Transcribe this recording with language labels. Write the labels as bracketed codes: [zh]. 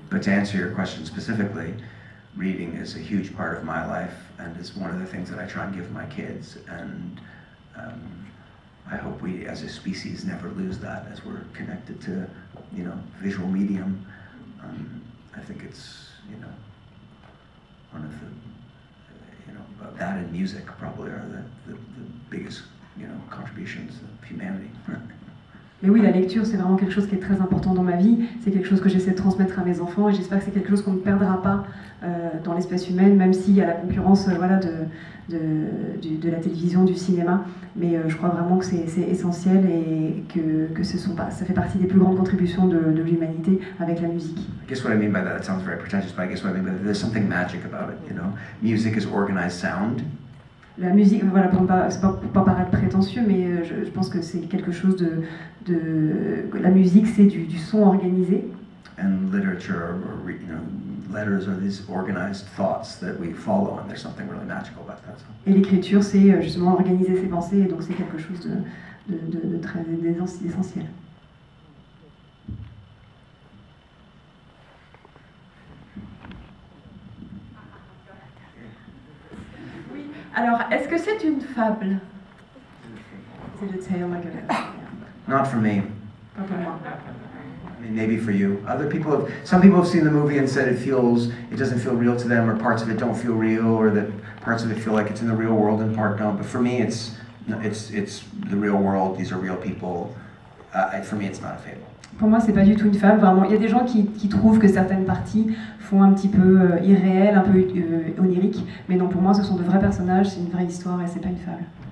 [en] But to answer your question specifically, reading is a huge part of my life and is one of the things that I try and give my kids, and I hope we as a species never lose that as we're connected to, visual medium. I think it's, one of the, that and music probably are the biggest, contributions of humanity. [fr] Mais oui, la lecture, c'est vraiment quelque chose qui est très important dans ma vie. C'est quelque chose que j'essaie de transmettre à mes enfants et j'espère que c'est quelque chose qu'on ne perdra pas dans l'espèce humaine, même s'il y a la concurrence de la télévision, du cinéma. Mais je crois vraiment que c'est essentiel et que ça fait partie des plus grandes contributions de l'humanité avec la musique. [en] I guess what I mean by that, it sounds very pretentious, but I guess what I mean by that, there's something magic about it, Music is organized sound. [fr] La musique, voilà, pour pas paraître prétentieux, mais je pense que c'est quelque chose la musique, c'est du son organisé. [en] And literature, letters are these organized thoughts that we follow, and there's something really magical about that. [fr] Et l'écriture, c'est justement organiser ses pensées, et donc c'est quelque chose de très essentiel. Alors, est-ce que c'est une fable? C'est le [en] tale like a... Not for me. [fr] Pas pour moi. [en] I mean, maybe for you. Some people have seen the movie and said it doesn't feel real to them, or parts of it don't feel real, or that parts of it feel like it's in the real world and part don't. But for me, it's the real world. These are real people. For me, it's not a fable. [fr] Pour moi, c'est pas du tout une fable, vraiment. Il y a des gens qui trouvent que certaines parties font un petit peu irréelles, un peu oniriques, mais non, pour moi, ce sont de vrais personnages, c'est une vraie histoire et c'est pas une fable.